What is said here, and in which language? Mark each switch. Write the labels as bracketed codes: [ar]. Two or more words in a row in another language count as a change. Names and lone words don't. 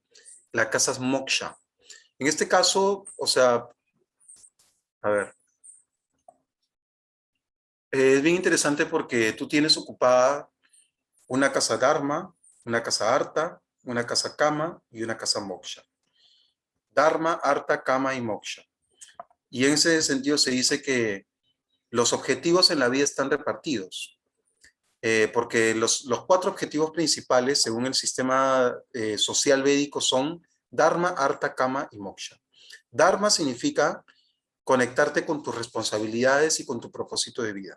[es] La casa es moksha. En este caso, o sea, a ver, es bien interesante porque tú tienes ocupada una casa dharma, una casa artha, una casa kama y una casa moksha. Dharma, artha, kama y moksha. Y en ese sentido se dice que los objetivos en la vida están repartidos. Porque los 4 objetivos principales, según el sistema social védico, son Dharma, Artha, Kama y Moksha. Dharma significa conectarte con tus responsabilidades y con tu propósito de vida.